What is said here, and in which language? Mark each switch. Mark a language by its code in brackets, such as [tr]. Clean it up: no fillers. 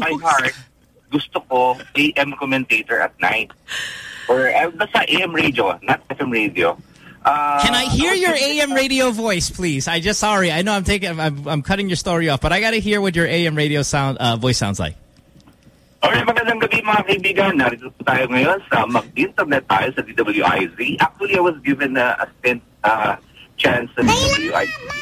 [en] By heart, [tl] gusto ko [en] AM commentator at night. Or basta AM radio, not FM radio. Can I hear your AM radio voice, please? I know I'm cutting your story off, but I got to hear what your AM radio voice sounds like. [tl] Alright, magandang gabi mga kaibigan. Narito po tayo ngayon sa mag-internet tayo sa DWIZ. [en] Actually, I was given a stint chance sa DWIZ.